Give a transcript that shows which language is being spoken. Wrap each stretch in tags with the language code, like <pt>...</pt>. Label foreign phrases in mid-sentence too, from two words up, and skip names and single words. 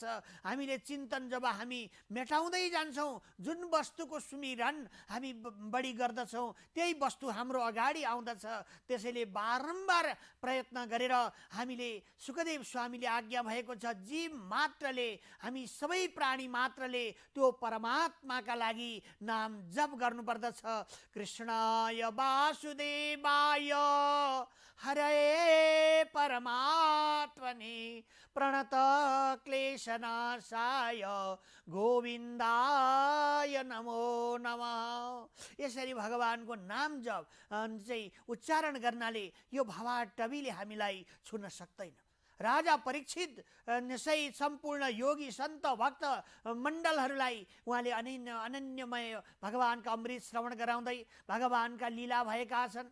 <ne>हामीले चिन्तन जब हामी मेटाउँदै जान्छौँ, जुन वस्तुको सुमिरन हामी बढी गर्दछौँ त्यही वस्तु हाम्रो अगाडि आउँदछ। त्यसैले बारम्बार प्रयत्न गरेर हामीले सुखदेव स्वामीले आज्ञा भएको छ, जीव मात्रले, हामी सबै प्राणी मात्रले त्यो परमात्माका लागि नाम जप गर्नुपर्दछ।</ne> <sa>कृष्णाय वासुदेवाय हरे परमात्मने प्रणत क्लेशनाशाय गोविन्दाय नमो नमः।</sa> <ne>यसरी भगवानको नाम जप चाहिँ उच्चारण गर्नाले यो भवाटवीले हामीलाई छुन सक्दैन। राजा परीक्षित सही सम्पूर्ण योगी सन्त भक्त मण्डलहरूलाई उहाँले अनन्यमय भगवानका अमृत श्रवण गराउँदै भगवानका लीला भएका छन्।</ne>